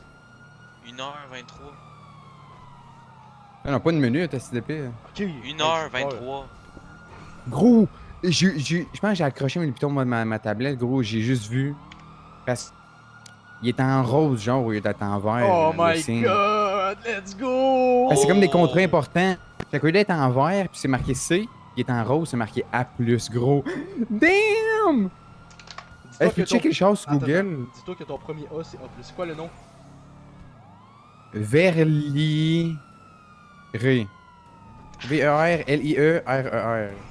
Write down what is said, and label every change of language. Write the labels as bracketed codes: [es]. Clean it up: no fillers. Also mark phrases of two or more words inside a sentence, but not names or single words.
[fr] 1h23. Ah non, pas une minute, SDP. Ok. 1h23. Gros, je pense que j'ai accroché mes pitons de ma tablette, gros, j'ai juste vu. Parce qu'il est en rose, genre, au lieu d'être en vert. Oh le [en] my [fr] signe. [en] god, let's go! [fr] Ben, c'est comme des contrats importants. Fait qu'au lieu d'être en vert, puis c'est marqué C, il est en rose, c'est marqué A+, gros. [en] Damn! [fr] Dis-toi Hey, que fais ton- checker le char sur Attends, Google. attends. Dis-toi que ton premier A, c'est A+. C'est quoi le nom? Verlier. V-E-R-L-I-E-R-E-R.